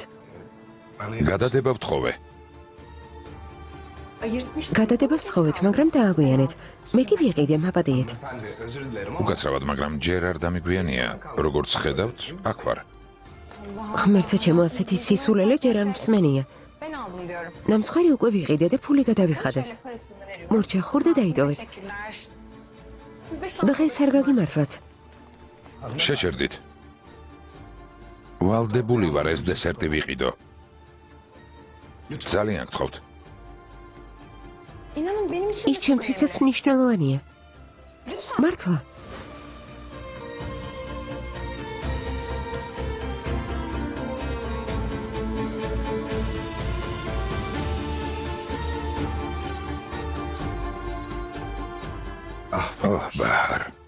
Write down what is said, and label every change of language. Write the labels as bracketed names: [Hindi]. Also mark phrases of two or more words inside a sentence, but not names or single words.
[Georgian] გადადება ვთხოვე. [Turkish] Ayırtmışsın. [Georgian] გადადებას სხოვეთ, მაგრამ დააგვიანეთ. მე კი ვიყიდე მაპატიეთ. უკაცრავად, მაგრამ ჯერ არ დამიგვიანია. როგორც ხედავთ, აქ ვარ. ღმერთო ჩემო, ასეთი სისულელე ჯერ არ მსმენია. [Turkish] Ben aldım diyorum. [Georgian] ნამსხარი უკვე ვიყიდე და ფული გადავიხადე. [Turkish] Şöyle parasını veriyorum. [Georgian] მორჩა ხურდა დაიდოვეთ. [Turkish] Teşekkürler. Siz de [Georgian] დღეს არ გაგიმართვათ. შეჭერდით. ვალდებული ვარ ეს დესერტი ვიყიდო. ძალიან გთხოვთ. [Turkish] İnanın benim için [Georgian] ის ჩემთვისაც მნიშვნელოვანია. [Turkish] Lütfen. [Georgian] მართლა. ბაჰარ.